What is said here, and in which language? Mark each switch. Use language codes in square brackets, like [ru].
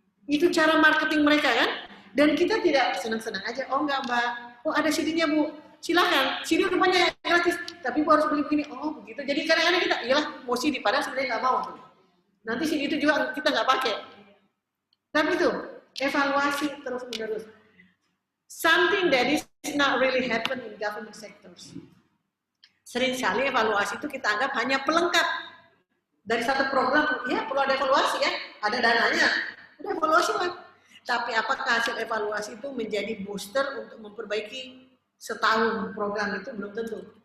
[id] Itu cara marketing mereka kan? Dan kita tidak senang-senang aja, oh enggak Mbak, oh ada CD-nya Bu, silakan, CD rupanya gratis, tapi Bu harus beli begini, oh begitu. Jadi kadang-kadang kita, iyalah mau CD, padahal sebenarnya nggak mau. Nanti CD itu juga kita nggak pakai. Tapi itu, evaluasi terus-menerus. [en] Something that is not really happen in government sectors. [id] Seringkali evaluasi itu kita anggap hanya pelengkap dari satu program, ya perlu ada evaluasi ya, ada dananya, udah evaluasi lah. Tapi apakah hasil evaluasi itu menjadi booster untuk memperbaiki setahun program itu belum tentu.